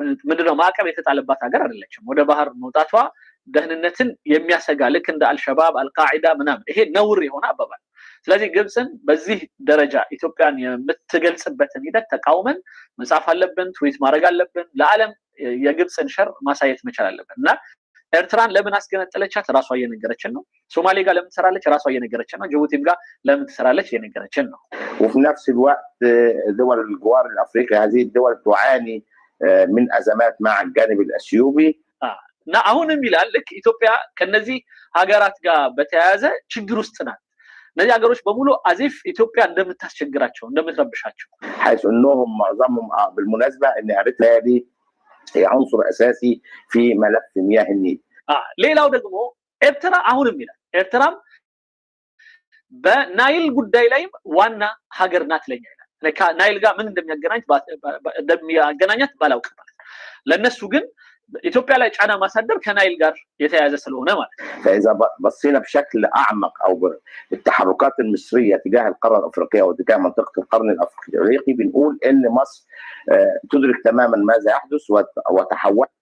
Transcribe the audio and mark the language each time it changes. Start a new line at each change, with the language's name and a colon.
Amharic: ምንድነው ማዕቀብ የተጣለባት ሀገር አይደለችም። ወደ ባህር መውጣቷ ደህንነትን የሚያሰጋ ልክ እንደ አልሸባብ አልቃዒዳ ምናምን ይሄ ነውር የሆነ አባባል። ስለዚህ ግብጽን በዚህ ደረጃ ኢትዮጵያን የምትገልጽበትን ሂደት ተቃውመን መጻፍ አለብን፣ ትዊት ማድረግ አለብን፣ ለዓለም የግብጽን ሸር ማሳየት መቻል አለብን እና ኤርትራን ለምን አስገነጠለቻት ራሷ እየነገረችን ነው። ሶማሌ ጋር ለምን ትሰራለች ራሷ እየነገረችን ነው። ጅቡቲም ጋር ለምን ትሰራለች እየነገረችን ነው።
Arabic: وفي نفس الوقت دول الجوار الافريقي هذه الدول تعاني من ازمات مع الجانب الاثيوبي.
Amharic: እና አሁንም ይላል ልክ ኢትዮጵያ ከነዚህ ሀገራት ጋር በተያያዘ ችግር ውስጥ ናት። እነዚህ ሀገሮች በሙሉ አዚፍ ኢትዮጵያ እንደምታስቸግራቸው እንደምትረብሻቸው
Arabic: حيث انهم معظمهم بالمناسبه ان اريتريا دي هي عنصر اساسي في ملف مياه النيل.
Amharic: ሌላው ደግሞ ኤርትራ አሁንም ይላል ኤርትራም በናይል ጉዳይ ላይ ዋና ሀገር ናት ለኛ ይላል። ናይል ጋር ምን እንደሚያገናኛት ባላውቅም ለነሱ ግን ኢትዮጵያ ላይ ጫና ማሳደር ከናይል ጋር የተያያዘ ስለሆነ ማለት ነው።
Arabic: فاذا بصينا بشكل اعمق او بالتحركات المصريه تجاه القاره الافريقيه وتجاه منطقه القرن الافريقي بنقول ان مصر تدرك تماما ماذا يحدث وتحول.